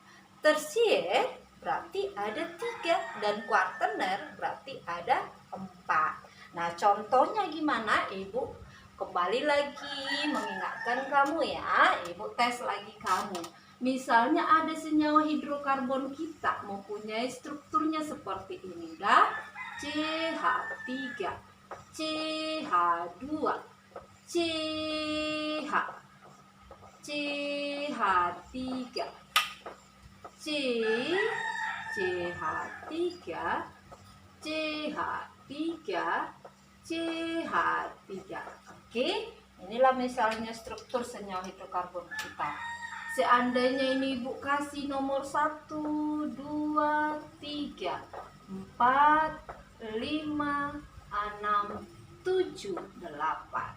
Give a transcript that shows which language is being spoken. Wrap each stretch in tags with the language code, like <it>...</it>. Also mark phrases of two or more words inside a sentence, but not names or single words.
<id>Tersier berarti ada 3 dan kuartener berarti ada 4. Nah, contohnya gimana? Ibu kembali lagi mengingatkan kamu ya. Ibu tes lagi kamu. Misalnya ada senyawa hidrokarbon kita mempunyai strukturnya seperti ini. CH3, CH2, CH, CH3, C, CH3, CH3, C, CH3. Oke, inilah misalnya struktur senyawa hidrokarbon kita. Seandainya ini Ibu kasih nomor 1, 2, 3, 4, 5, 6, 7, 8.</id>